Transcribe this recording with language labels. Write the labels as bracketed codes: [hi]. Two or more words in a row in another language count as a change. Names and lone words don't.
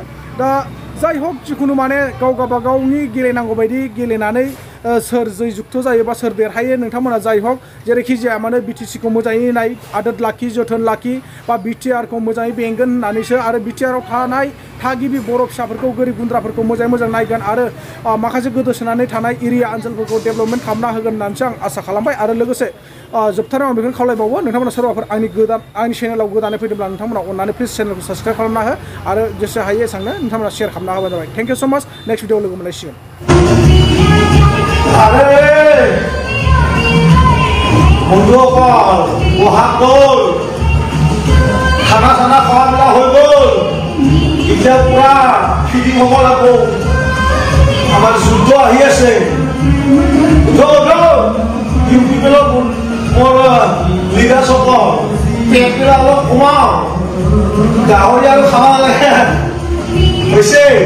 [brx] दा जाय हक जिखुनु माने गाव गावबागावनि गेलेनांगौ बायदि गेलेनानै सोर जयजुक्त जायो बा सोर देरहायो नोंथांमोना जाय हक जेरैखि जाया मानो बिटिसिखौ मोजाङै नाय, आदोर लाखि, जोथोन लाखि, बा बिटिआरखौ मोजाङै बेंगोन होननानैसो आरो बिटिआरआव थानाय थागिबि बर' फिसाफोरखौ गोरिब गुन्द्राफोरखौ मोजाङै मोजां नायगोन आरो माखासे गोदोसोनानै थानाय एरिया ओनसोलफोरखौ डेभेलपमेन्ट खालामना होगोन होननानैसो आं आसा खालामबाय। आरो लोगोसे जोबथारनायाव आं बेखौनो खावलायबावो, नोंथांमोना सोरबाफोर आंनि चेनेलाव गोदानै फैदोंब्ला नोंथांमोना अननानै प्लिज चेनेलखौ साबस्क्राइब खालामना हो आरो जेसे हायो एसांनो नोंथांमोना शेयार खालामना होबानो जाबाय। [en] thank you so much. next video [brx] लोगो मोनलायसिगोन। [as] বন্ধুসকল বহাগ গ'ল, খানা চানা খোৱা মেলা হৈ গ'ল, এতিয়া পুৰা ফিটিং হ'ব লাগিব। আমাৰ যুদ্ধ আহি আছে, UPPLৰ মোৰ লিডাৰসকল পেটবিলাক অলপ কমাও, গাহৰি আৰু খাব নালাগে হৈছে।